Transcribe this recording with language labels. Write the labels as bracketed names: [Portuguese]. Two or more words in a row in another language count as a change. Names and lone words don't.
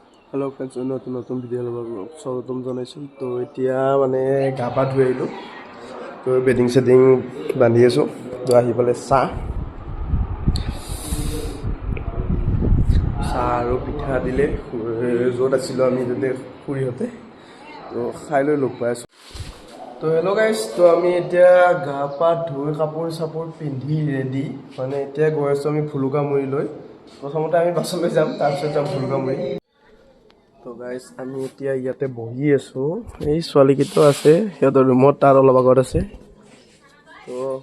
[English] hello friends [Assamese] নতুন নতুন ভিডিঅ' স্বাগতম জনাইছো तो এতিয়া মানে গা পা ধুই আহিলো তো বেডিং সেটিং বান্ধি আছো তো আহি পালে চাহ আৰু পিঠা দিলে য'ত আছিলো আমি তাতে খুৰীহঁতে তো খাই লৈ লগ পাই আছো তো [English] hello guys [Assamese] তো আমি এতিয়া গা পা ধুই কাপোৰ চাপোৰ পিন্ধি ৰেডি মানে এতিয়া গৈ আছো আমি ফুলুকামুৰিলৈ প্ৰথমতে আমি বাছলৈ যাম তাৰপিছত যাম ফুলুকামুৰি তো গাইজ আমি এতিয়া ইয়াতে বহি আছো এই ছোৱালীকেইটা আছে সিহঁতৰ ৰুমত তাৰ অলপ আগত আছে তো